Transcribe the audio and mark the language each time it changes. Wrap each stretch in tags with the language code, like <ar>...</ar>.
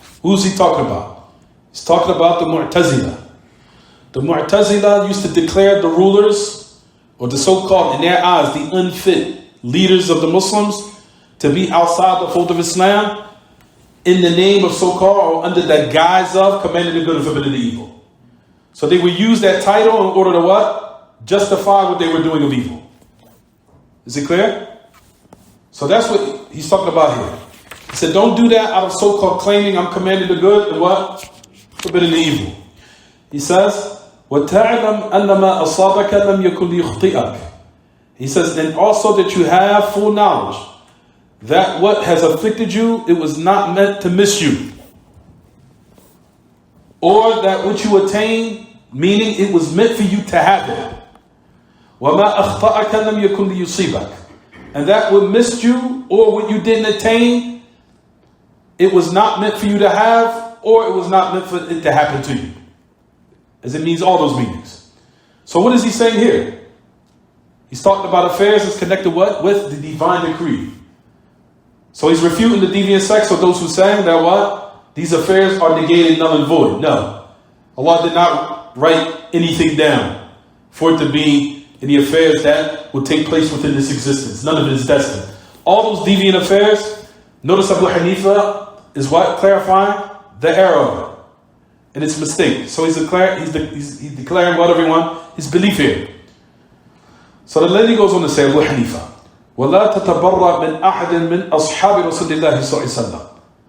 <en>Who's he talking about? He's talking about the Mu'tazila. The Mu'tazila used to declare the rulers, or the so-called, in their eyes, the unfit leaders of the Muslims, to be outside the fold of Islam in the name of so-called, or under the guise of commanding the good and forbidding the evil. So they would use that title in order to what? Justify what they were doing of evil. Is it clear? So that's what he's talking about here. He said, don't do that out of so-called claiming I'm commanding the good and what? Forbidding the evil. He says,</en> <ar>وَتَعْلَمْ أَنَّمَا أَصَابَكَ لَمْ يَكُنْ لِيُخْطِئَكَ.</ar> <en>He says, and also that you have full knowledge that what has afflicted you, it was not meant to miss you. Or that what you attained, meaning it was meant for you to have it.</en> <ar>وَمَا أَخْطَأَكَ لَمْ يَكُنْ لِيُصِيبَكَ.</ar> <en>And that what missed you or what you didn't attain, it was not meant for you to have, or it was not meant for it to happen to you. As it means all those meanings. So what is he saying here? He's talking about affairs that's connected what? With the divine decree. So he's refuting the deviant sects of those who saying that what? These affairs are negated, null and void. No. Allah did not write anything down for it to be in the affairs that will take place within this existence. None of it is destined. All those deviant affairs, notice Abu Hanifa is what? Clarifying the error of it. And it's a mistake. So he's declaring what, everyone? His belief here. So the lady goes on to say, Abu Hanifa,</en> <ar>وَلَا تَتَبَرَّأْ مِنْ أَحَدٍ مِنْ أَصْحَابِ رَسُولِ اللَّهِ صَلَّى اللَّهِ عَلَيْهِ وَسَلَّمَ.</ar>